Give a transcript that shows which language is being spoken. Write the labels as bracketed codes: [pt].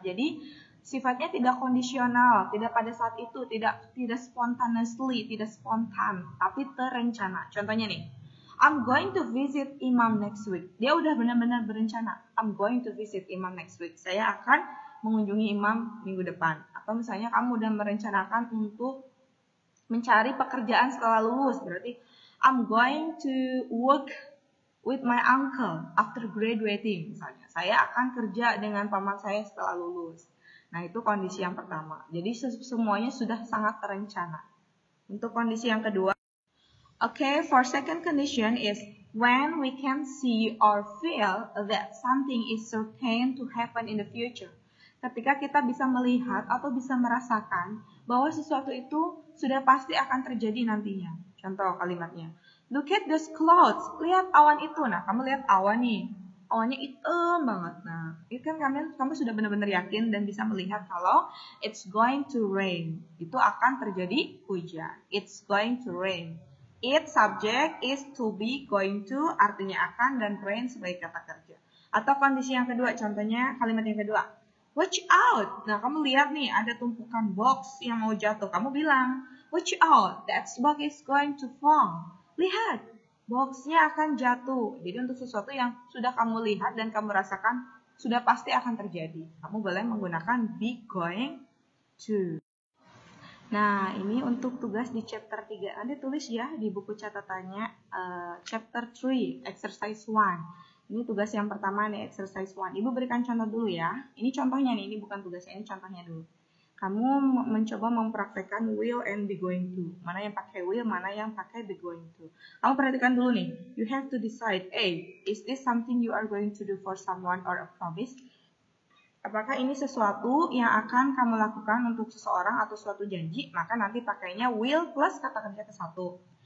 [id] Jadi, sifatnya tidak kondisional, tidak pada saat itu, tidak spontaneously, tidak spontan, tapi terencana. Contohnya nih. [en] I'm going to visit Imam next week. [id] Dia udah benar-benar berencana. [en] I'm going to visit Imam next week. [id] Saya akan mengunjungi Imam minggu depan. Atau misalnya kamu udah merencanakan untuk mencari pekerjaan setelah lulus. [en] Berarti I'm going to work with my uncle after graduating. [id] Misalnya, saya akan kerja dengan paman saya setelah lulus. Nah, itu kondisi yang pertama. Jadi semuanya sudah sangat terencana. Untuk kondisi yang kedua, [en] okay, for second condition is when we can see or feel that something is certain to happen in the future. [id] Ketika kita bisa melihat atau bisa merasakan bahwa sesuatu itu sudah pasti akan terjadi nantinya. Contoh kalimatnya. [en] Look at those clouds. [id] Lihat awan itu. Nah, kamu lihat awan nih. Awannya hitam banget. Nah, itu kan kamu sudah benar-benar yakin dan bisa melihat kalau [en] it's going to rain. [id] Itu akan terjadi hujan. [en] It's going to rain. [id] It subject is to be, going to artinya akan dan rain sebagai kata kerja. Atau kondisi yang kedua, contohnya kalimat yang kedua. [en] watch out. [id] Nah, kamu lihat nih, ada tumpukan box yang mau jatuh. Kamu bilang, [en] watch out, that box is going to fall. [id] Lihat, boxnya akan jatuh. Jadi untuk sesuatu yang sudah kamu lihat dan kamu rasakan, sudah pasti akan terjadi. Kamu boleh menggunakan be going to. Nah, ini untuk tugas di chapter 3. Nanti tulis ya di buku catatannya chapter 3, exercise 1. Ini tugas yang pertama nih, exercise 1. Ibu berikan contoh dulu ya. Ini contohnya nih, ini bukan tugasnya, ini contohnya dulu. Kamu mencoba mempraktekkan will and be going to. Mana yang pakai will, mana yang pakai be going to. Kamu perhatikan dulu nih. [en] You have to decide, A, is this something you are going to do for someone or a promise? [id] Apakah ini sesuatu yang akan kamu lakukan untuk seseorang atau suatu janji, maka nanti pakainya will plus kata kerja ke satu.